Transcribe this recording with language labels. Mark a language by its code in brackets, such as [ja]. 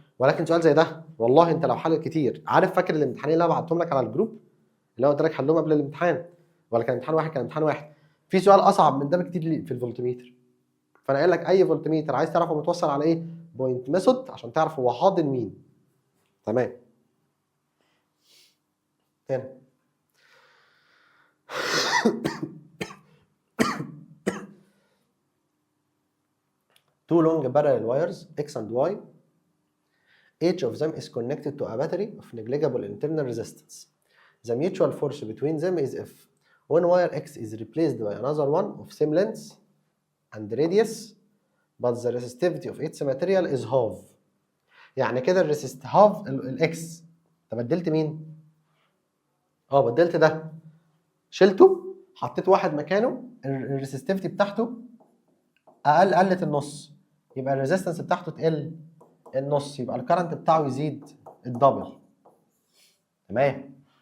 [ar] ولكن سؤال زي ده والله انت لو حلت كتير، عارف فاكر الامتحانين اللي انا بعتهم لك على الجروب اللي هو قلت لك حلهم قبل الامتحان، ولا كان امتحان واحد؟ كان امتحان واحد. في سؤال اصعب من ده بكتير في الفولتميتر. فانا قايل لك اي فولتميتر عايز تعرف هو متوصل على ايه؟ بوينت ميثود، عشان تعرف هو حاضن مين. تمام. [en] هنا two long parallel wires X and Y, each of them is connected to a battery of negligible internal resistance. The mutual force between them is F. When wire X is replaced by another one of same length and radius, but the resistivity of its material is half. [ar] يعني كده الريسيست هاف الاكس. طب بدلت مين؟ بدلت ده، شلته حطيت واحد مكانه الريسيستيفيتي بتاعته قلت النص، يبقى الريزيستنس بتاعته تقل النص، يبقى الكرنت بتاعه يزيد الدبل. تمام.